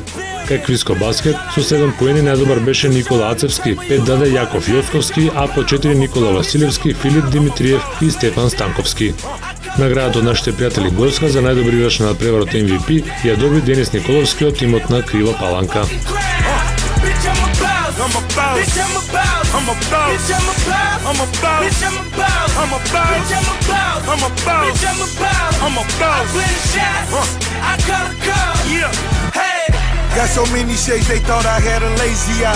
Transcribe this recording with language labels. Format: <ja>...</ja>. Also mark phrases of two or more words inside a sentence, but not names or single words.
<mk>Кај Квиско баскет со 7 поени надвор беше Никола Ацевски, 5 даде Јаков Јосковски, а по 4 Никола Василевски, Филип Димитриев и Стефан Станковски. Наградата од нашите пријатели Горска за најдобри играч на надпреварот MVP ја доби Денис Николовски од тимот на Крива Паланка.</mk> <en>I'm a boss. Bitch, I'm a boss. I'm a boss. Bitch, I'm a boss. I'm a boss. Bitch, I'm a boss. I'm a boss. Bitch, I'm a boss. I'm a boss. Bitch, I'm a boss. I'm a boss. I play the shots. I call the call. Yeah. Hey. Got so many shades they thought I had a lazy eye.</en>